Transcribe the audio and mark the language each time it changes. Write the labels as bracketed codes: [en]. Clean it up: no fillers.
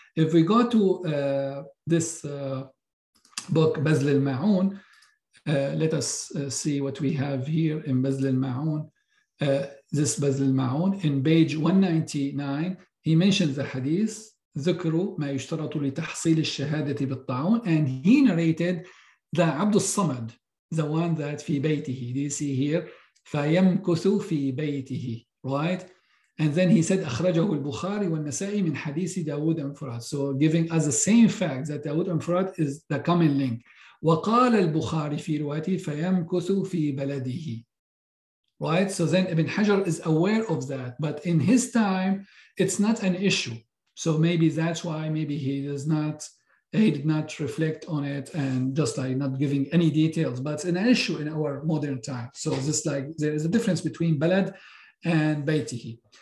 [en] If we go to this book بذل الماعون, let us see what we have here in بذل الماعون. This بذل الماعون in page 199, he mentions the Hadith [ar] ذكروا ما يشترط لتحصيل الشهادة بالطاعون, [en] and he narrated the Abdul Samad, the one that [ar] في بيته. [en] Do you see here? [ar] فيمكث في بيته, right? [en] And then he said [ar] أخرجه البخاري والنسائي من حديث داود [en] and Furat. So giving us the same fact that Dawood and Furat is the common link. [ar] وقال البخاري في روايته فيمكث في بلده. [en] Right? So then Ibn Hajar is aware of that, but in his time, it's not an issue. So maybe that's why maybe he did not reflect on it and just like not giving any details, but it's an issue in our modern time. So this like there is a difference between balad and baytihi.